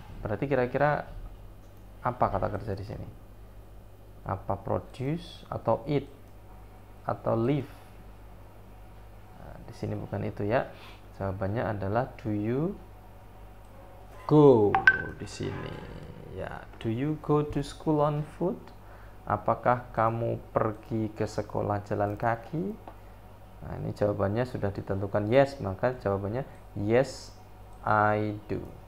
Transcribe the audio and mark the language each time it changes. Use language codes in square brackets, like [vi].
[id] Berarti kira-kira apa kata kerja di sini? Apa produce atau eat atau live? Nah, di sini bukan itu ya. Jawabannya adalah [en] do you go [id] di sini. Ya, [en] do you go to school on foot? [id] Apakah kamu pergi ke sekolah jalan kaki? Nah, ini jawabannya sudah ditentukan yes, maka jawabannya [en] yes, I do.